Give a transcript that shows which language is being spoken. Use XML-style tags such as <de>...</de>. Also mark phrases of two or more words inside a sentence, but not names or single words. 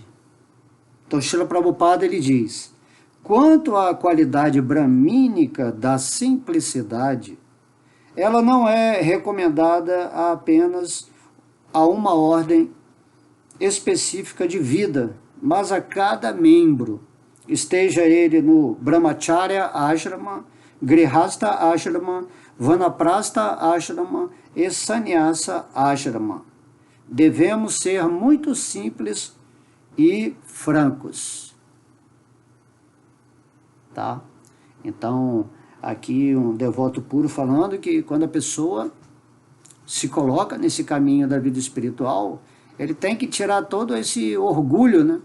<pt>Então, Srila Prabhupada ele diz: quanto à qualidade bramínica da simplicidade, ela não é recomendada apenas a uma ordem específica de vida, mas a cada membro, esteja ele no Brahmacharya Ashrama, Grihastha Ashrama, Vanaprastha Ashrama e Sannyasa Ashrama. Devemos ser muito simples e francos. Tá? Então, aqui um devoto puro falando que quando a pessoa se coloca nesse caminho da vida espiritual, ele tem que tirar todo esse orgulho, né?</pt>